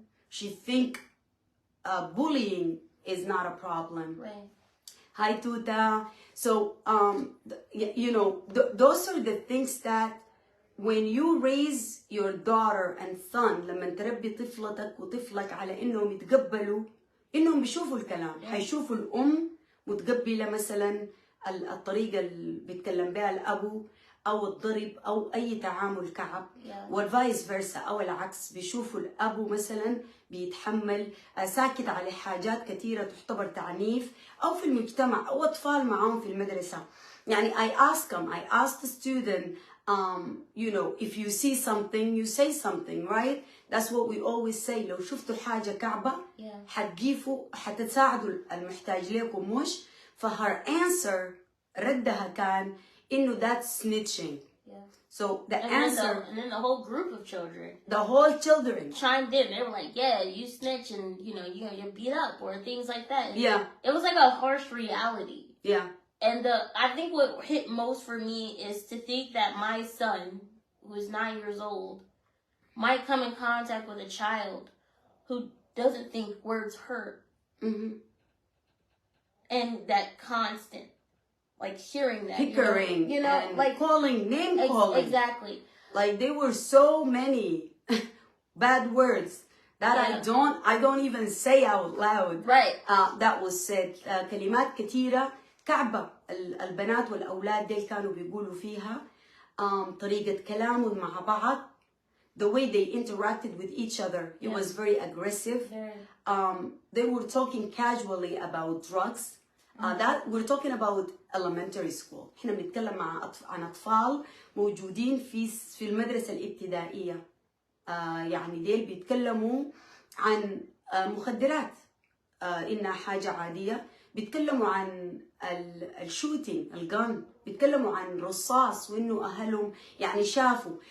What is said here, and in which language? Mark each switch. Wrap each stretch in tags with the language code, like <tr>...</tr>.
<en>She think bullying is not a problem. Right. Hi Tuta. So you know, those are the things that when you raise your daughter and son،</en> <ar>لما تربي طفلتك وطفلك على انهم يتقبلوا انهم بيشوفوا الكلام، حيشوفوا الام متقبله مثلا الطريقه اللي بيتكلم بها الابو او الضرب او اي تعامل كعب، والفايس فيرسا او العكس، بيشوفوا الابو مثلا بيتحمل ساكت على حاجات كثيره تعتبر تعنيف او في المجتمع او اطفال معاهم في المدرسه. يعني</ar> <en>I ask the student you know, if you see something you say something, right? That's what we always say.</en> <ar>لو شفتوا حاجه كعبه حتجيفوا حتساعدوا المحتاج لكم مش.</ar> <en>فher answer</en> <ar>ردها كان إنه</ar> <en>that's snitching. So the answer. And then the whole group of children. The whole children chimed in. They were like, "Yeah, you snitch, and you know you're beat up or things like that." And yeah. It was like a harsh reality. Yeah. And I think what hit most for me is to think that my son, who is 9 years old, might come in contact with a child who doesn't think words hurt. And that constant. Like hearing that, pickering, you know like calling, name calling. Exactly. Like there were so many bad words that I don't even say out loud. Right. That was said.</en> <ar>كلمات كثيرة كعبة البنات والأولاد دي كانوا بيقولوا فيها. طريقة كلامهم مع بعض.</ar> <en>The way they interacted with each other, it was very aggressive. They were talking casually about drugs. That we're talking about elementary school.</en> <ar>احنا بنتكلم عن أطفال موجودين في المدرسة الابتدائية. يعني ديل بيتكلموا عن مخدرات إنها حاجة عادية. بيتكلموا عن الشوتينج الجن. بيتكلموا عن رصاص وإنه أهلهم يعني شافوا.</ar>